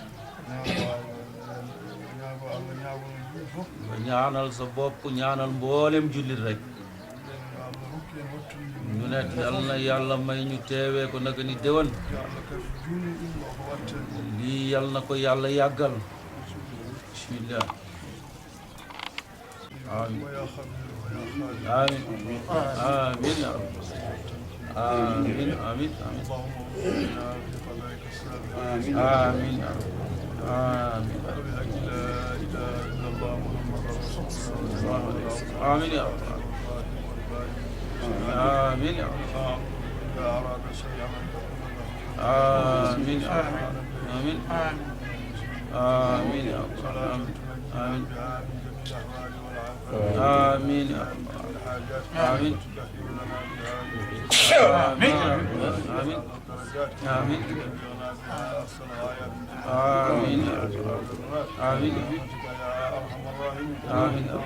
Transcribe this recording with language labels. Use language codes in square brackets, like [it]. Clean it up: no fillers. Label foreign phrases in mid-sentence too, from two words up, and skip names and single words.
[wo] nga ñaanal sa bopp ñaanal mboolem jullit rek ñu ne yal na yàlla may ñu teewee ko naka ni déwén lii yal na ko yàlla yàggal [ar] بسم الله آمين آمين آمين يا رب آمين آمين آمين آمين يا رب آمين آمين يا رب آمين يا رب آمين يا رب آمين آمين يا رب آمين آمين يا رب آمين آمين آمين آمين آمين آمين آمين